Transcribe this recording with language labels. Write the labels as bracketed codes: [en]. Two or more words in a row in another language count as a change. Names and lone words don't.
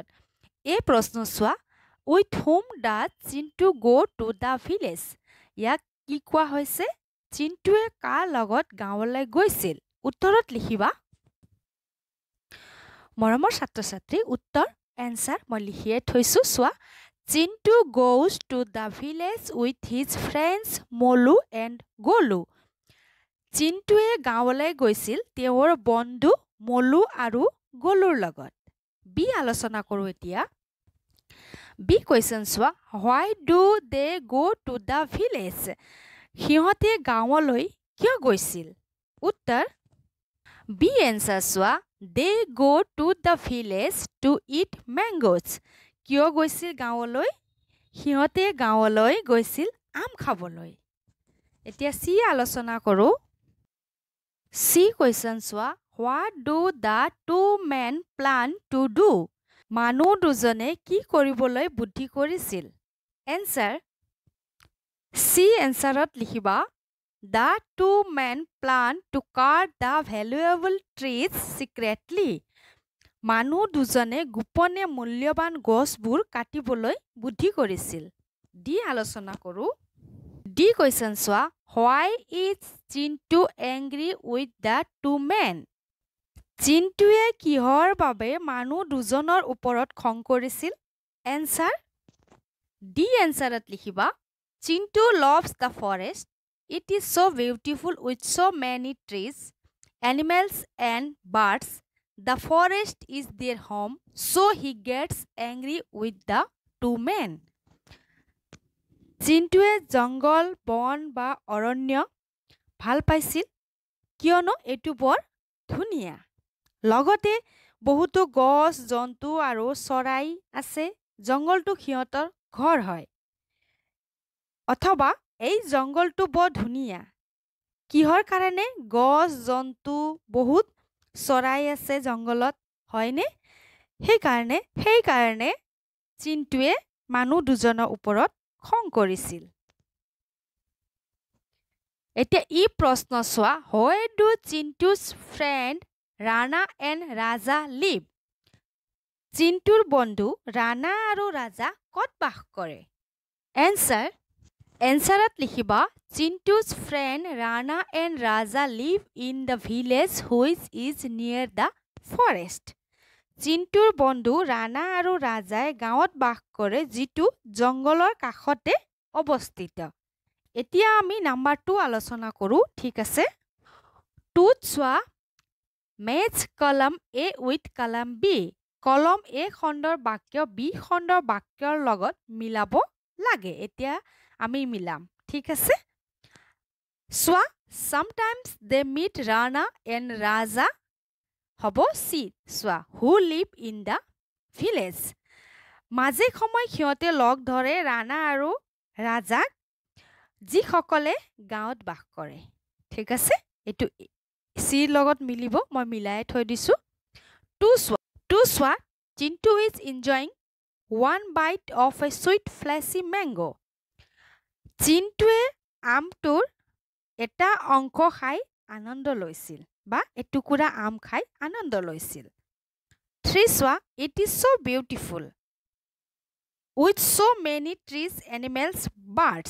[as] এই প্ৰশ্ন চোৱা, [en] with whom does চিণ্টু go to the village। [as] ইয়াক কি কোৱা হৈছে? চিণ্টুৱে কাৰ লগত গাঁৱলৈ গৈছিল? উত্তৰত লিখিবা। মৰমৰ ছাত্ৰ-ছাত্ৰী, উত্তৰ এনসাৰ মই লিখিয়ে থৈছোঁ। [en] চোৱা, চিণ্টু goes to the village with his friends মলু and গলু। [as] চিণ্টুৱে গাঁৱলৈ গৈছিল তেওঁৰ বন্ধু মলু আৰু গলুৰ লগত। বি আলোচনা কৰোঁ এতিয়া। বি কুৱেশ্যন চোৱা, [en] why do they go to the village? [as] সিহঁতে গাঁৱলৈ কিয় গৈছিল? উত্তৰ বি এনসাৰ চোৱা, [en] they go to the village to eat mangoes। [as] কিয় গৈছিল গাঁৱলৈ? সিহঁতে গাঁৱলৈ গৈছিল আম খাবলৈ। এতিয়া চি আলোচনা কৰোঁ। চি কুৱেশ্যন চোৱা, [en] what do the two men plan to do? [as] মানুহ দুজনে কি কৰিবলৈ বুদ্ধি কৰিছিল? এনসাৰ চি এনসাৰত লিখিবা, [en] the two men plan to cut the valuable trees secretly। [as] মানুহ দুজনে গোপনে মূল্যৱান গছবোৰ কাটিবলৈ বুদ্ধি কৰিছিল। ডি আলোচনা কৰোঁ। ডি কুৱেশ্যন চোৱা, [en] why is চিণ্টু angry with the two men? [as] চিণ্টুৱে কিহৰ বাবে মানুহ দুজনৰ ওপৰত খং কৰিছিল? এনসাৰ ডি এনসাৰত লিখিবা, [en] চিণ্টু loves the forest. It is so beautiful with so many trees, animals and birds. The forest is their home, so he gets angry with the two men. [as] চিণ্টুৱে জংগল, বন বা অৰণ্য ভাল পাইছিল কিয়নো এইটো বৰ ধুনীয়া। লগতে বহুতো গছ, জন্তু আৰু চৰাই আছে। জংগলটো সিহঁতৰ ঘৰ হয়। অথবা এই জংগলটো বৰ ধুনীয়া। কিহৰ কাৰণে? গছ, জন্তু, বহুত চৰাই আছে জংগলত, হয়নে? সেইকাৰণে চিণ্টুৱে মানুহ দুজনৰ ওপৰত খং কৰিছিল। এতিয়া ই প্ৰশ্ন চোৱা, [en] where do চিণ্টু's friend ৰাণা and ৰাজা live? [as] চিণ্টুৰ বন্ধু ৰাণা আৰু ৰাজা ক'ত বাস কৰে? এনসাৰত লিখিবা, [en] চিণ্টু's friend ৰাণা and ৰাজা live in the village which is near the forest। [as] চিণ্টুৰ বন্ধু ৰাণা আৰু ৰাজাই গাঁৱত বাস কৰে যিটো জংগলৰ কাষতে অৱস্থিত। এতিয়া আমি নাম্বাৰ 2 আলোচনা কৰোঁ, ঠিক আছে? 2ত চোৱা, [en] match column A with column B. [as] কলম এ খণ্ডৰ বাক্য বি খণ্ডৰ বাক্যৰ লগত মিলাব লাগে। এতিয়া আমি মিলাম, ঠিক আছে? চোৱা, [en] sometimes they meet ৰাণা and ৰাজা [as] হ'ব চি। চোৱা, [en] who live in the village। [as] মাজে সময় সিহঁতে লগ ধৰে ৰাণা আৰু ৰাজাক যিসকলে গাঁৱত বাস কৰে। ঠিক আছে, এইটো চিৰ লগত মিলিব, মই মিলাই থৈ দিছোঁ। [en] 2 চোৱা, চিণ্টু is enjoying one bite of a sweet fleshy mango। [as] চিণ্টুৱে আমটোৰ এটা অংশ খাই আনন্দ লৈছিল বা এটুকুৰা আম খাই আনন্দ লৈছিল। 3 চোৱা, [en] it is so beautiful with so many trees, animals, birds।